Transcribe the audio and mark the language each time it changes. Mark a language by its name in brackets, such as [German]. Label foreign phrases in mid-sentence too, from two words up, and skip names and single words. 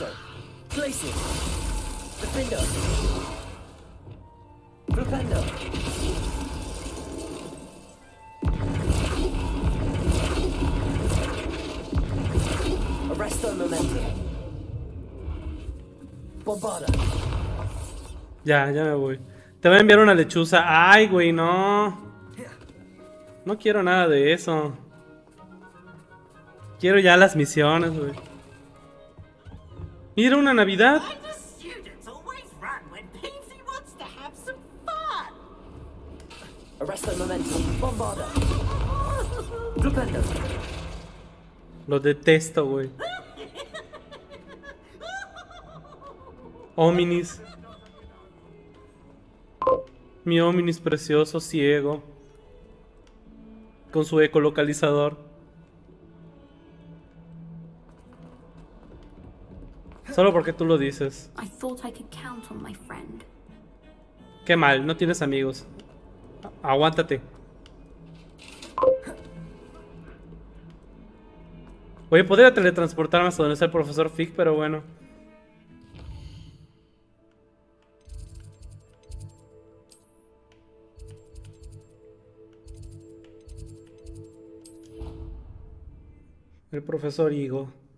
[Spanish] Glacis. Defendo. Flipendo. Arresto momentum. Bombarda. Ya me voy. Te voy a enviar una lechuza. Ay, güey, no. No quiero nada de eso. Quiero ya las misiones, güey. Mira, una Navidad. Arresto momentum. Bombarda. Flipendo. Lo detesto, güey. Hominis. Mi Hominis precioso, ciego. Con su ecolocalizador. Solo porque tú lo dices. [English] I thought I could count on my friend. [Spanish] Qué mal, no tienes amigos. Aguántate. Oye, podría teletransportarme hasta donde está el profesor Fig, pero bueno. El profesor Higo.